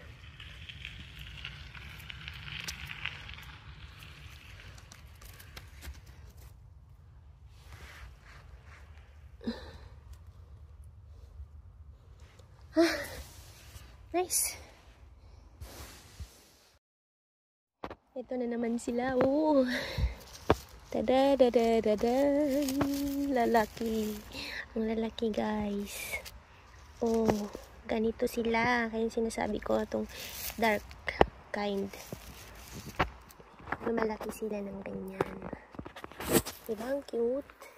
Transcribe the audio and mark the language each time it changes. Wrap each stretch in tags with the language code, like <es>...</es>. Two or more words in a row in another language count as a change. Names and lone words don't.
<tl>Nice. Ito na naman sila. Oh. Tada-da-da-da-da. Lalaki. Ang lalaki, guys. Oh, ganito sila. Kaya sinasabi ko itong</tl> <en>dark kind.</en> <tl>Malaki sila ng ganyan. Diba? Ang cute.</tl>